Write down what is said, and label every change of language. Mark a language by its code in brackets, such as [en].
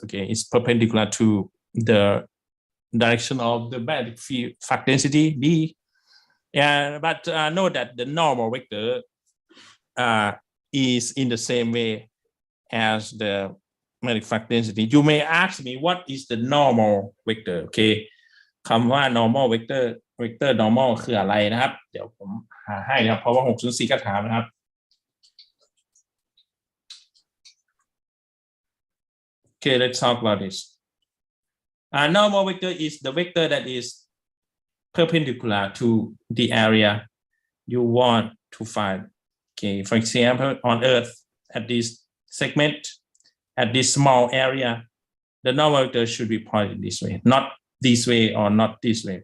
[en] Okay, it's perpendicular to the direction of the magnetic flux density B. Yeah, but note that the normal vector is in the same way as the magnetic flux density. You may ask me what is the normal vector. [th] Okay, คำว่า normal vector normal คืออะไรนะครับเดี๋ยวผมหาให้นะครับเพราะว่า604ก็ถามนะครับ [en] Okay, let's talk about this. Normal vector is the vector that is perpendicular to the area you want to find. Okay, for example, on Earth, at this segment, at this small area, the normal vector should be pointed this way, not this way or not this way.